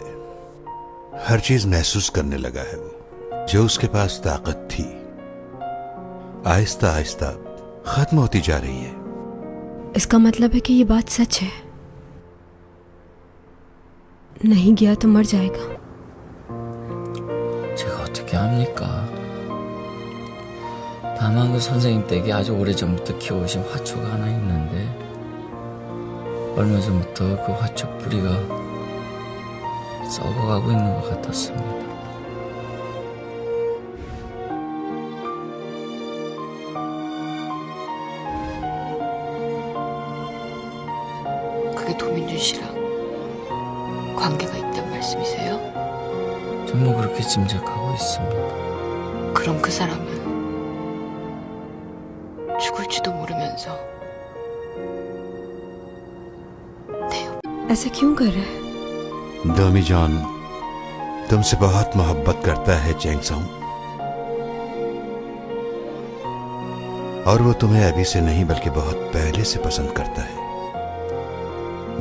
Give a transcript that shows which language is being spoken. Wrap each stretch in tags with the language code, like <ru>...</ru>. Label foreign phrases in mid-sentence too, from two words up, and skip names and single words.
<hi>हर चीज महसूस करने लगा है वो। जो उसके पास ताकत थी आहिस्ता आहिस्ता खत्म होती जा रही है। इसका मतलब है कि ये बात सच है। नहीं गया तो मर जाएगा।</hi> <ko>제가 어떻게 합니까? 다만 그 선생님 댁에 아주 오래전부터 키워오신 화초가 하나 있는데 얼마 전부터 그 화초 뿌리가 썩어가고 있는 것 같았습니다. 그게 도민준 씨랑 관계가 있단 말씀이세요? 전부 그렇게 짐작하고 있습니다. 그럼 그 사람은 죽을지도 모르면서</ko> <hi>ऐसा क्यों कर रहा है? डोमी जॉन तुमसे बहुत मोहब्बत करता है चैंगसोंग, और वो तुम्हें अभी से नहीं बल्कि बहुत पहले से पसंद करता है।</hi>